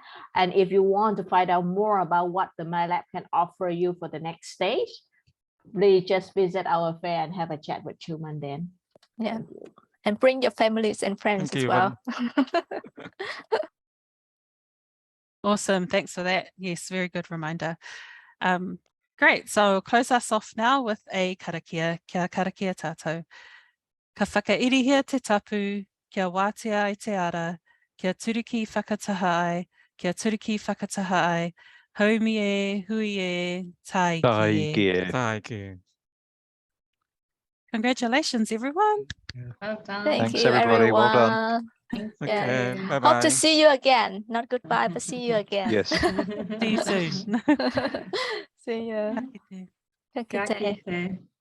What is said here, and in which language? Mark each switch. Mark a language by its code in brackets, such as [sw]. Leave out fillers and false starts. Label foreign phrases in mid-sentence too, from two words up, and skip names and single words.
[en] And if you want to find out more about what the MyLab can offer you for the next stage, please just visit our fair and have a chat with Truman then. Yeah, and bring your families and friends Thank as you, well. Awesome, thanks for that. Yes, very good reminder. Great, so I'll close us off now with a karakia, [mi] kia karakia tātou. Ka whakairihia te tapu, kia wātea ai te ara, kia turiki whakataha ai, kia turiki whakataha ai, haumi e, hui e, tai ki e. [en] Thank you. Congratulations, everyone. Well done. Thank Thanks, you, everybody. Well done. everyone. Thank Yeah. you. Bye-bye. Hope to see you again. Not goodbye, but see you again. Yes. See you soon. See you. [mi] Ka kite. [en] Have a [mi] Kia [en] good day. [mi] kite.